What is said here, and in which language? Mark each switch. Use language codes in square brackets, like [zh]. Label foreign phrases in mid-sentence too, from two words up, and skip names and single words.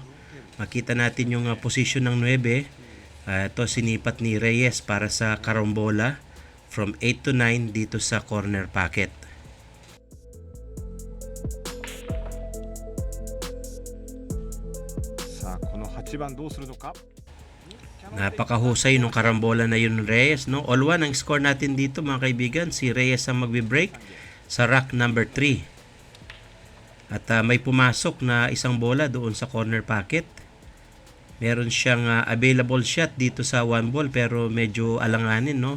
[tl] Makita natin yung position ng 9. Ito sinipat ni Reyes para sa karombola from 8 to 9 dito sa [en] corner pocket. [ja] Sa この8番どうするのか。 [tl] Napakahusay nung karambola na yun ng Reyes, no? [en] All one [tl] ang score natin dito mga kaibigan. Si Reyes ang magbe-break sa rack number 3. At may pumasok na isang bola doon sa [en] corner pocket. [tl] Meron siyang [en] available shot [tl] dito sa 1 ball pero medyo alanganin, no?